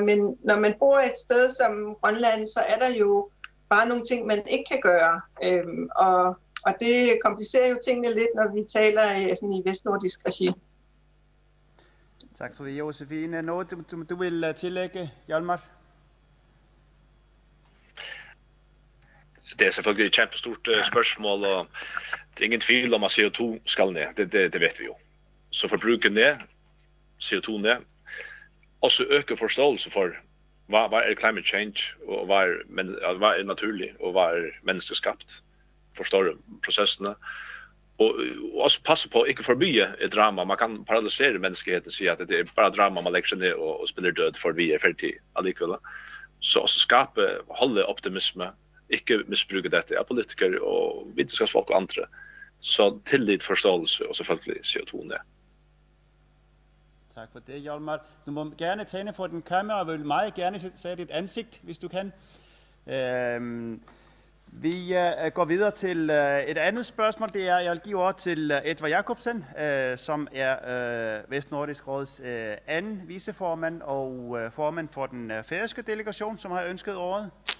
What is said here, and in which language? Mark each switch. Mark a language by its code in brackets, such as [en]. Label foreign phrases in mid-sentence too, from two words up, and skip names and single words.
[da] Men når man bor et sted som Grønland, så er der jo bare nogle ting, man ikke kan gøre. Og det komplicerer jo tingene lidt, når vi taler sådan i vestnordisk regi. Tak for det, Josefine. Noget, du vil tillægge, Hjalmar? [no] Det er selvfølgelig et kjempestort spørsmål, og det er ingen tvil om at CO2 skal ned. Det vet vi jo. Så forbruket ned, CO2 ned, også øke forståelse for hvad er [en] climate change, [da] og hvad er naturlig, og hvad er menneskeskabt. [no] Forstår prosessene. Og også passe på at ikke forby et drama. [da] Man kan paralysere menneskeheden og sige, at det er bare drama, man lægger sig ned og spiller død, for vi er færdige allikevel. [no] Så også holde optimisme, ikke misbruke dette av politikere og vitenskapsfolk og andre. Så tillit, forståelse og selvfølgelig CO2 ned. [da] Tak for det, Hjalmar. Du må gerne tænde for den kamera, og vil meget gerne se dit ansigt, hvis du kan. Vi går videre til et andet spørgsmål. Det er, jeg vil give ord til Edvard Jacobsen, som er Vestnordisk Råds anden viceformand og formand for den færøske delegation, som har ønsket ordet.